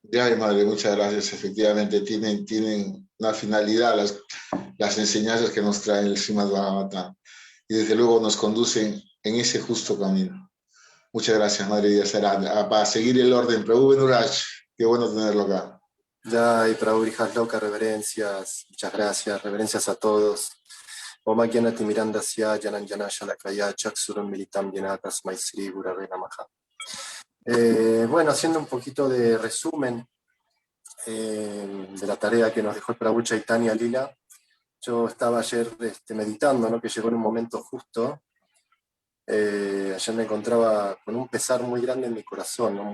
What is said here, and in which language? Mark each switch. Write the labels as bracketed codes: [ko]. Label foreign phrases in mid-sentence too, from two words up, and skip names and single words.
[es] Ya, madre, muchas gracias. Efectivamente, tienen una finalidad las enseñanzas que nos trae el Srimad Bhagavatam y desde luego nos conducen en ese justo camino. Muchas gracias, Madre Díaz Arán. Para seguir el orden, Prabhu Benuraj, qué bueno tenerlo acá. Ya, y Prabhu Loca, reverencias, muchas gracias, reverencias a todos. [sa] ॐ अज्ञानतिमिरान्धस्य ज्ञानाञ्जनशलाकया। चक्षुरुन्मीलितं येन तस्मै श्रीगुरवे नमः. [es] Bueno, haciendo un poquito de resumen de la tarea que nos dejó el Prabhu Chaitanya Lila, yo estaba ayer meditando, ¿no? Que llegó en un momento justo. Ayer me encontraba con un pesar muy grande en mi corazón, ¿no?